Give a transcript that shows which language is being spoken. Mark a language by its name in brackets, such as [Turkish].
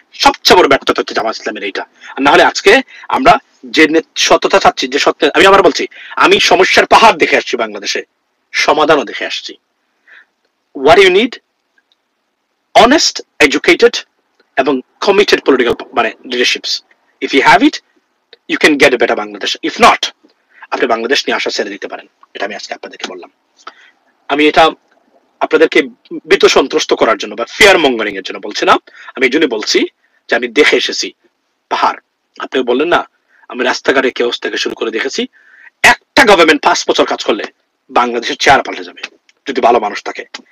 [Bangla] সবচেয়ে বড় ব্যর্থতা হচ্ছে জামাত ইসলামের এইটা। আর না হলে আজকে আমরা যে সততা চাচ্ছি, যে সত্য, আমি আবার বলছি, আমি সমস্যার পাহাড় দেখে আসছি বাংলাদেশে, সমাধানও দেখে আসছি। [English] What you need, honest, educated এবং committed political মানে leaderships. If you have it, you can get a better Bangladesh. If not, [Bangla] আপনি বাংলাদেশ নিয়ে আসা ছেড়ে দিতে পারেন। এটা আমি আজকে আপনাদেরকে বললাম। আমি এটা আপনাদেরকে ভীত সন্ত্রস্ত করার জন্য বা ফিয়ার মঙ্গারিং এর জন্য বলছি না, আমি এই জন্য বলছি যে আমি দেখে এসেছি পাহাড়। আপনি বললেন না, আমি রাস্তাঘাটে কেওস থেকে শুরু করে দেখেছি। একটা গভর্নমেন্ট 5 বছর কাজ করলে বাংলাদেশের চেয়ার পাল্টে যাবে, যদি ভালো মানুষ থাকে।